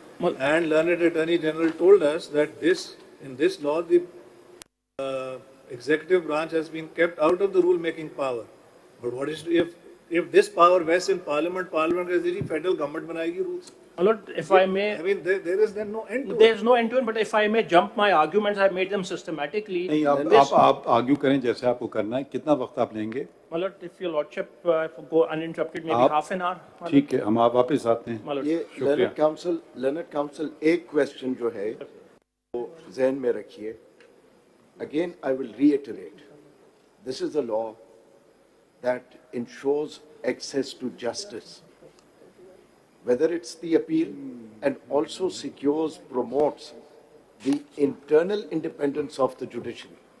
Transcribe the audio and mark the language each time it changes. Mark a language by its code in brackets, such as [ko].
[en] And learned Attorney General told us that in this law, the executive branch has been kept out of the rule-making power. But what is if this power vests in Parliament, Parliament is the federal government [hi] banayegi [en] rules. My lord, if I may, I mean, there is then no end to it. there is no end to it. But if I may jump my arguments, I made them systematically. [hi] नहीं, आप argue करें जैसे आपको करना है. कितना वक्त आप लेंगे? [en] My lord, if your lordship go uninterrupted, maybe half an hour. [hi] ठीक है, हम आप वापस आते हैं. ये [en] learned counsel [hi] एक question जो है वो ज़हन में रखिए. [en] Again, I will reiterate, this is a law that ensures access to justice, whether it's the appeal, and also secures, promotes the internal independence of the judiciary.